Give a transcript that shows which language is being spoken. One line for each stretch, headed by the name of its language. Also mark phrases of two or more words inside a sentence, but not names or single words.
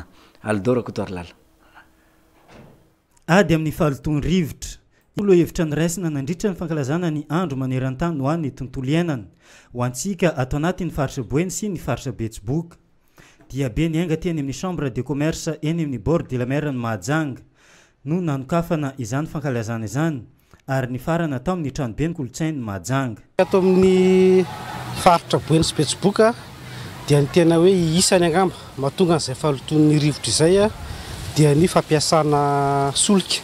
Malagasy: Aldora Kotoarlala. Ady amin'ny falotony rivotra olo hevitra ny raisina nandritra ny fankalazana ny andro maneran-tany ho an'ny tontolo iainana ho antsika ato anatin'ny Faritsiboeny sy ny faritra Betsiboka. Dia be ny aingana teny amin'ny
French: chambre de commerce
Malagasy: eny amin'ny
French: bord de la mer
Malagasy: ny Mahajanga no nanokafana izany fankalazana izany ary ny farana tao amin'ny tranobe ny kolotsain'ny Mahajanga. Ato amin'ny faritra Boeny sy Betsiboka dia ny tena hoe isany angamba mahatonga an'izay falotony rivotra izay dia ny fampiasana solika.